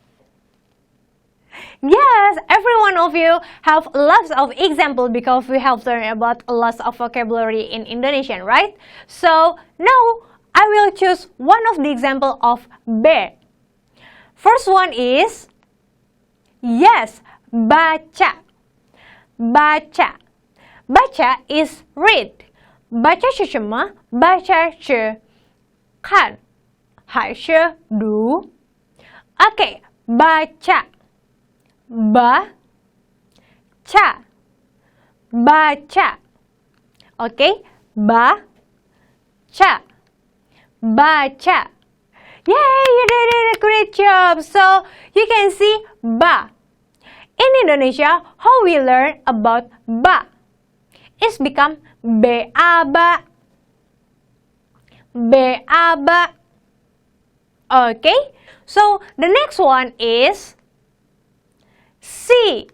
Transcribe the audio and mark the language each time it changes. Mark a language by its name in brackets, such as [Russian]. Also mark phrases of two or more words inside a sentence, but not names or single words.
[English] Yes, every one of you have lots of examples because we have learned about lots of vocabulary in Indonesian, right? So now I will choose one of the example of be. First one is, yes, baca. Baca. Baca is read. [Chinese] Baca 是什么？ Baca 是看还是读？ [English] Okay, baca. Baca. Baca. Okay, baca. Baca. Yay, you did a great job. So you can see ba. In Indonesia, how we learn about ba? It's become beaba. Beaba. Okay, so the next one is see.